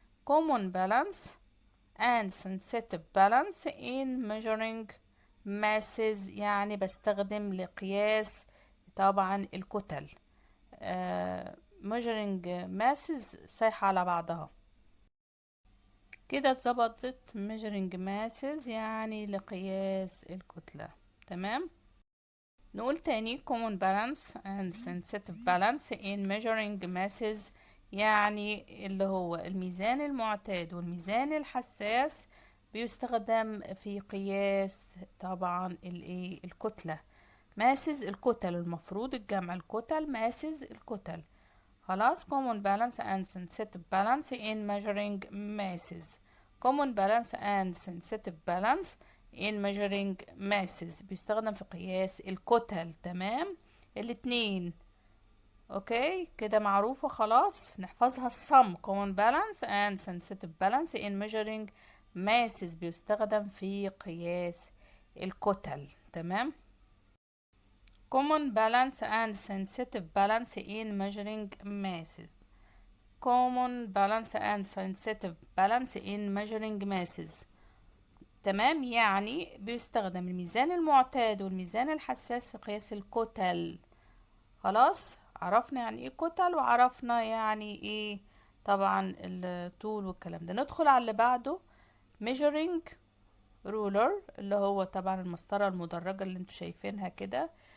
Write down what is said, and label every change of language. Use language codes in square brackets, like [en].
[en] common balance and sensitive balance in measuring masses، [ar] يعني بستخدم لقياس طبعا الكتل. [en] measuring masses [ar] سايحة على بعضها كده، اتظبطت measuring masses يعني لقياس الكتلة. تمام، نقول تاني [en] common balance and sensitive balance in measuring masses، [ar] يعني اللي هو الميزان المعتاد والميزان الحساس بيستخدم في قياس طبعا الكتلة. ماسز الكتل، المفروض الجمع الكتل، ماسز الكتل. خلاص. [en] common balance and sensitive balance in measuring masses. common balance and sensitive balance in measuring masses [ar] بيستخدم في قياس الكتل. تمام، الاتنين. اوكي كده معروفة خلاص، نحفظها. الصم common balance and sensitive balance in measuring masses بيستخدم في قياس الكتل. تمام. [en] common balance and sensitive balance in measuring masses. common balance and sensitive balance in measuring masses. [ar] تمام، يعني بيستخدم الميزان المعتاد والميزان الحساس في قياس الكتل. خلاص، عرفنا يعني ايه كتل وعرفنا يعني ايه طبعا الطول والكلام ده. ندخل على اللي بعده. measuring ruler، اللي هو طبعا المسطرة المدرجة اللي انتوا شايفينها كده.